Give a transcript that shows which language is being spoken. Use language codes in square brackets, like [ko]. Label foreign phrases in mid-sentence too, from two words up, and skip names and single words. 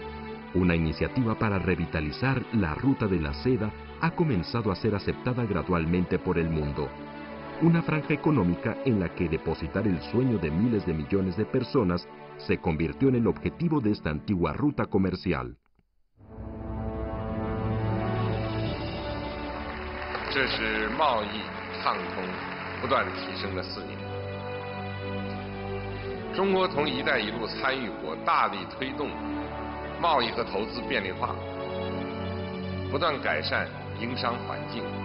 [es] Una iniciativa para revitalizar la Ruta de la Seda ha comenzado a ser aceptada gradualmente por el mundo. Una franja económica en la que depositar el sueño de miles de millones de personas se convirtió en el objetivo de esta antigua ruta comercial. [zh] 这是贸易畅通不断提升的4年。中国同“一带一路”参与国大力推动贸易和投资便利化，不断改善营商环境。